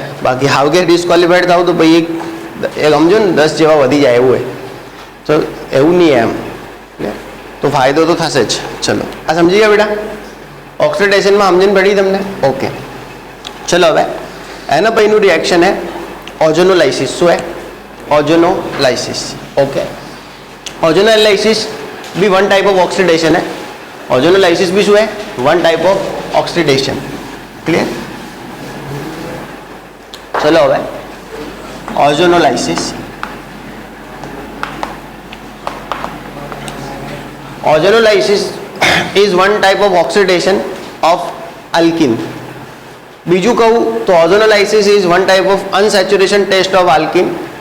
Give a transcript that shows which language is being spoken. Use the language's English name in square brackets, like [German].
[Gujarati] બાકી હાવ કે ડિસ્ક્વોલિફાઈડ થાવ તો ભાઈ એક સમજો ને 10 જેવા વધી જાય એવું હોય. તો એવું નહીં એમ, તો ફાયદો તો થશે જ. ચલો આ સમજી ગયા બેટા? ઓક્સિડેશનમાં સમજીને પડી તમને? ઓકે. ચલો હવે એના પછીનું રિએક્શન હે ઓઝોનોલાઇસિસ. શું હે? ઓઝોનોલાઇસિસ. ओके. [Hindi] ओजोनोलाइसिस भी [English] one type of oxidation [Hindi] है. ओजोनोलाइसिस भी शू है? [English] One type of oxidation. [Hindi] Clear? [Gujarati] चलो હવે ઓઝોનોલાઇસિસ. [English] Ozonolysis is one type of oxidation of alkene. [Gujarati] બીજું કહું તો [English] Ozonolysis is one type of unsaturation test of alkene.